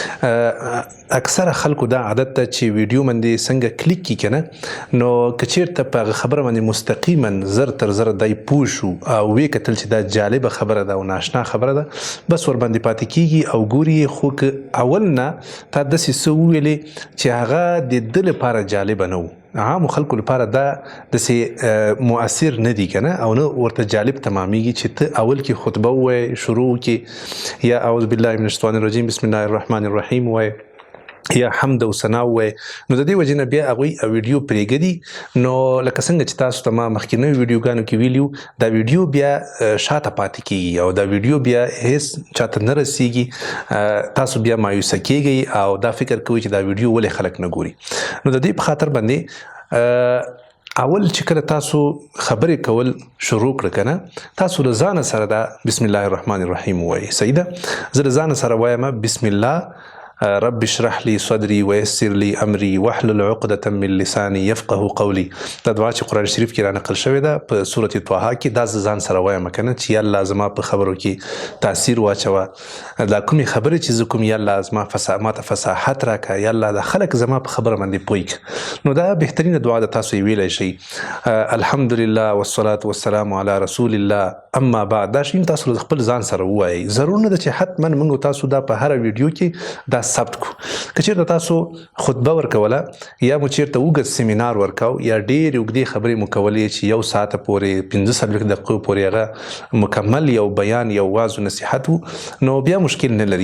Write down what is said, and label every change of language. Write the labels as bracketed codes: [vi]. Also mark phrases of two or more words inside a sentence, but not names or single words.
[ps] اکثره خلکو دا عادت ده چې ویډیو باندې څنګه کلیک کړي که نه، نو که چېرته په هغه خبره باندې مستقیما زر تر زره دی پوه شو او ویې کتل چې دا جالبه خبره ده او ناشنا خبره ده، بس ورباندې پاتې کیږي او ګوري. خو که اول نه تا داسې څه وویلې چې هغه د ده لپاره جالبه نه و، عامو خلکو لپاره دا داسې مؤثر نه دي که نه، او نه ورته جالب تمامیږي چې ته اول کې خطبه ووایې، شروع کې یا [ar] اعوذ بالله من الشیطان الرجیم بسم الله الرحمن الرحیم [ps] ووایې یا حمد او ثنا ووایې، نو د دې وجې نه بیا هغوی ویډیو پرېږدي. نو لکه څنګه چې تاسو ته ما مخکینیو ویډیوګانو کې ویلي وو، دا ویډیو بیا شاته پاتې کېږي او دا ویډیو بیا هیڅ چاته نه رسیږي. تاسو بیا مایوسه کېږئ او دا فکر کوئ چې دا ویډیو ولې خلک نه ګوري. نو د دې په خاطر باندې اول چې کله تاسو خبرې کول شروع کړه که نه، تاسو له ځانه سره دا [ar] بسم الله الرحمن الرحیم [ps] ووایئ. صحیح ده؟ زه له ځانه سره وایم [ar] بسم الله رب اشرح لي صدري ويسر لي امري واحلل عقدة من لساني يفقهوا قولي. [ps] دا دعا چې قرآن شریف کې را نقل شوې ده په سورة طه کې، دا زه ځان سره وایم که نه چې یا الله زما په خبرو کې تاثیر واچوه، دا کومې خبرې چې زه کوم یا الله زما ماته فصاحت راکړه، یا الله دا خلک زما په خبره باندې پوه کړه. نو دا بهترینه دعا ده، تاسو یې ویلی شئ. [ar] الحمدلله والصلاة والسلام علی رسول الله اما بعد. [ps] دا شی تاسو خپل ځان سره ووایئ. ضرور نه ده چې حتما موږ تاسو دا په هره ویډیو کې دا ثبت کو. که چېرته تاسو خطبه ورکوله یا مو چېرته اوږد سیمینار ورکو یا ډېرې اوږدې خبرې مو کولې چې 1 ساعته پورې 45 دقیقو پورې هغه مکمل یو بیان یو واز و نصیحت و، نو بیا مشکل نه لري.